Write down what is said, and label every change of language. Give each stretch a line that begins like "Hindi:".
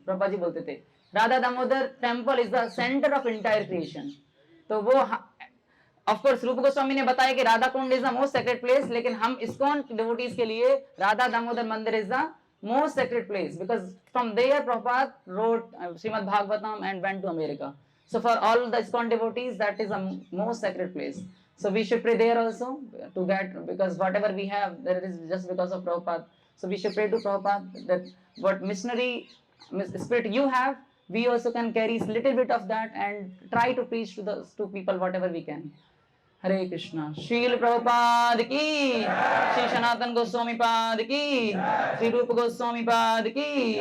Hindi: प्रभुपाद जी बोलते थे
English: Radha Damodar temple is the centre of entire creation.
Hindi: तो वो
English: of course Rupa Goswami
Hindi: ने बताया कि
English: Radha Kund is the most sacred place,
Hindi: लेकिन हम
English: ISKCON devotees
Hindi: के लिए राधा दामोदर मंदिर
English: Is the most sacred place, because from there Prabhupada wrote Srimad Bhagavatam and went to America. So for all the ISKCON devotees, that is the most sacred place. So we should pray there also to get, because whatever we have, that is just because of Prabhupada. So we should pray to Prabhupada that what missionary spirit you have, we also can carry a little bit of that and try to preach to people whatever we can.
Hindi: हरे कृष्णा। श्रील प्रभुपाद की, श्री सनातन गोस्वामी पाद की, श्री रूप गोस्वामी पाद की।